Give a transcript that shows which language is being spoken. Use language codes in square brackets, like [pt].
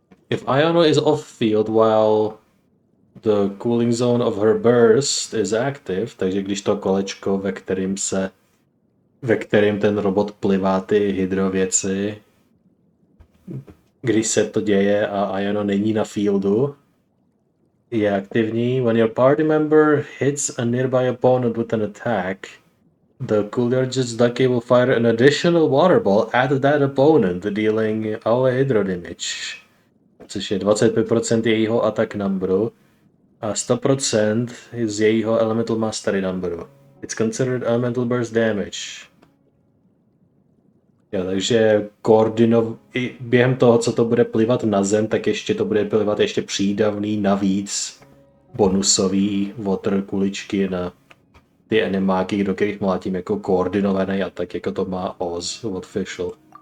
[en] If Ayano is off-field while the cooling zone of her burst is active, [cs] takže když to kolečko, ve kterém ten robot plivá ty hydrověci, když se to děje a Ayano není na fieldu, je aktivní. [en] When your party member hits a nearby opponent with an attack, the Coolidge's Ducky will fire an additional water ball at that opponent, dealing all hydro damage. [cs] Což je 25% jejího attack numberu a 100% z jejího elemental mastery numberu. [en] It's considered elemental burst damage. [cs] Jo, takže i během toho, co to bude plivat na zem, tak ještě to bude plivat ještě přídavný navíc bonusový water kuličky na ty enemáky, do kterých mlátím jako koordinovaný atak, jako to má Oz od Fischl.